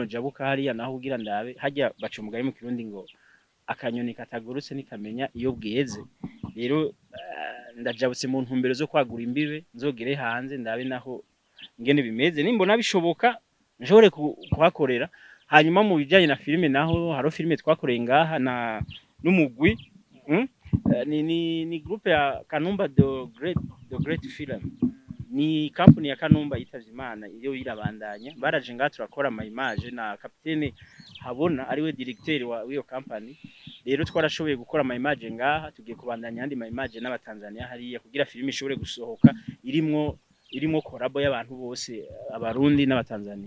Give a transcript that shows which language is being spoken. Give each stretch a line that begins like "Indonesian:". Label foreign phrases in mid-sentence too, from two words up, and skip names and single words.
Rundi: nojabuka hariya naho ugira ndabe hajya baca umugari mu Kirundi ngo akanyoni katagurutse nikamenya iyo bweze rero ndajabutse mu ntumbero zo kwagura imbibe nzogere hanze ndabe naho ngene bimeze nimbona bishoboka njore kuhakorera hanyuma mu bijanye na filime naho haro filime twakoreye ngaha na n'umugwi ni groupe ya Kanumba the great film ni company ya Kanumba yitavye Imana iyo irabandanya baraje ngaha turakora ama image na capitaine habona ariwe directeur wa iyo company rero twarashoboye gukora ama image ngaha tugiye kubandanya andi ma image n'abatanzania hariya kugira filime ishobore gusohoka irimo collabo y'abantu bose abarundi n'abatanzania.